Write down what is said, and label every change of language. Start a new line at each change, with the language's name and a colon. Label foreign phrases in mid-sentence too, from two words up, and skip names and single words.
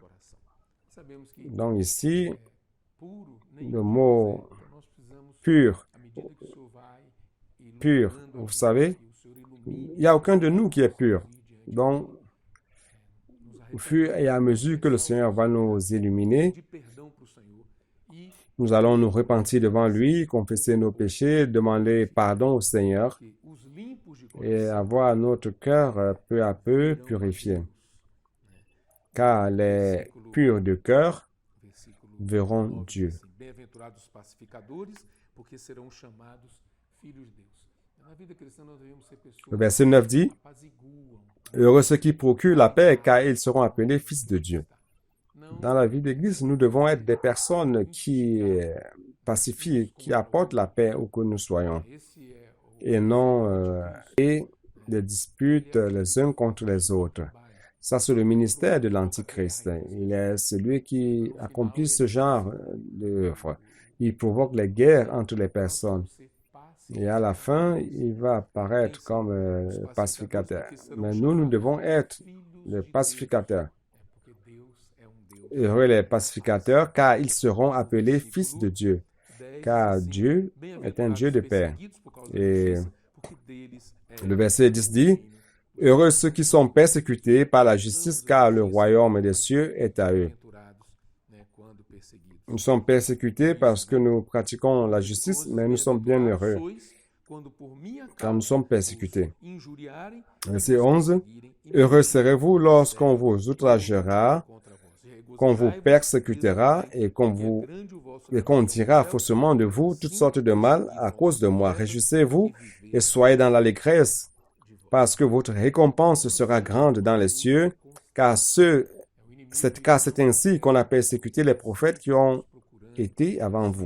French: Donc ici, le mot pur, vous savez, il n'y a aucun de nous qui est pur. Donc, Au fur et à mesure que le Seigneur va nous illuminer,
Portuguese: de perdão para o Senhor e
French: nous allons nous repentir devant lui, confesser nos péchés, demander pardon au Seigneur
Portuguese: que os limpos de
French: et
Portuguese: coração
French: avoir notre cœur peu à peu purifié. Car les purs de cœur
Portuguese: versículo
French: verront
Portuguese: 9,
French: Dieu.
Portuguese: assim, bem-aventurados os pacificadores, porque serão chamados filhos de Deus. Na vida cristã nós devemos ser
French: Le
Portuguese: pessoas
French: verset 9 dit,
Portuguese: que apaziguam.
French: heureux ceux qui procurent la paix, car ils seront appelés fils de Dieu.
Portuguese: Não
French: Dans la vie d'église, nous devons être des personnes qui pacifient, qui apportent la paix où que nous soyons,
Portuguese: esse é o
French: et non des disputes les uns contre les autres. Ça, c'est le ministère de l'Antichrist. Il est celui qui accomplit ce genre d'œuvre. Il provoque les guerres entre les personnes.
Portuguese: ser pacificadores,
French: Et à la fin, il va apparaître comme pacificateur. Mais nous devons être
Portuguese: filhos
French: les
Portuguese: de
French: pacificateurs.
Portuguese: Deus, porque Deus é Deus.
French: Heureux les pacificateurs, car ils seront appelés fils de Dieu.
Portuguese: 10
French: Car
Portuguese: assim,
French: Dieu est un Dieu de paix.
Portuguese: perseguidos por causa
French: Et
Portuguese: da justiça, porque deles é
French: le verset 10 dit, heureux ceux qui sont persécutés par la justice, car le royaume des cieux est à eux.
Portuguese: bem-aventurados, né, quando perseguidos.
French: Nous sommes persécutés parce que nous pratiquons la justice, mais nous sommes bien heureux
Portuguese: Quando por minha
French: quand nous
Portuguese: causa
French: sommes persécutés.
Portuguese: injuriarem,
French: Verset 11, heureux serez-vous lorsqu'on vous outragera,
Portuguese: contra vós.
French: qu'on vous persécutera et qu'on dira faussement de vous toutes sortes de mal à cause de moi. Réjouissez-vous et soyez dans l'allégresse, parce que votre récompense sera grande dans les cieux, car c'est ainsi qu'on a persécuté les prophètes qui ont été avant vous.